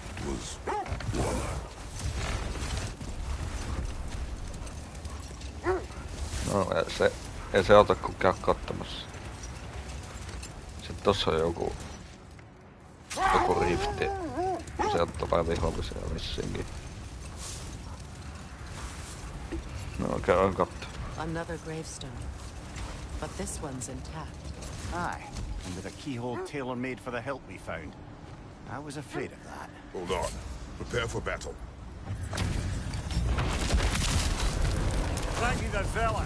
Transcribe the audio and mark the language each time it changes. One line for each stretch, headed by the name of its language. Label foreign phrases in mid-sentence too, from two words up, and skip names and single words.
Finnish: No ei se ota kun käy kattomassa. Sitten tossa on joku rifti. Sieltä tulee vihollisia vissiinkin. No käydään katto.
English: Another gravestone, but this one's intact. Aye, and with a keyhole tailor-made for the hilt we found. I was afraid of that. Hold on. Prepare for battle. Thank you, the zealot.